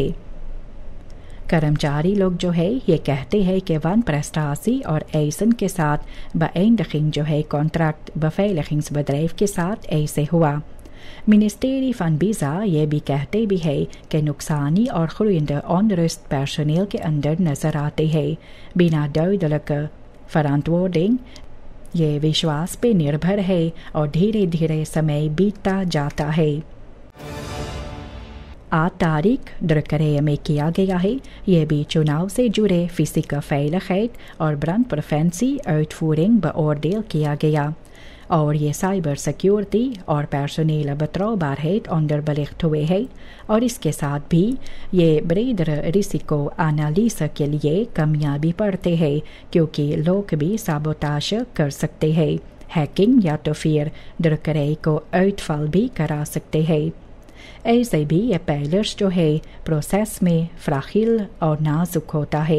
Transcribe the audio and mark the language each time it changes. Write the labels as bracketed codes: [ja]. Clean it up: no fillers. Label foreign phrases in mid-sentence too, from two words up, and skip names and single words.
[hns] कर्मचारी लोग जो है ये कहते हैं कि वन प्रस्तासी और एसन के साथ beëindiging जो है [nl] contract beveiligingsbedrijf [hns] के साथ ऐसे हुआ। मिनिस्ट्री van Biza ये भी कहते भी है कि नुकसानी और [nl] groeiende onrust personeel [hns] के अंदर नजर आते हैं। बिना [nl] duidelijke verantwoording [hns] ये विश्वास पे निर्भर है और धीरे धीरे समय बीतता जाता है। 8 तारीख द्रकरे में किया गया है। ये भी चुनाव से जुड़े [nl] fysieke veiligheid [hns] और [nl] brandpreventie uitvoering beoordeeld [hns] किया गया, और ये साइबर सिक्योरिटी और [nl] personeel betrouwbaarheid onderbelicht [hns] हुए हैं, और इसके साथ भी ये [nl] breder risico analyse [hns] के लिए कमियां भी पड़ते हैं, क्योंकि लोग भी साबोताज कर सकते हैं, हैकिंग या तो फिर द्रकरे को uitval भी करा सकते हैं। ऐसे भी ये पैलर्स जो है प्रोसेस में फ्राखिल और नाजुक होता है।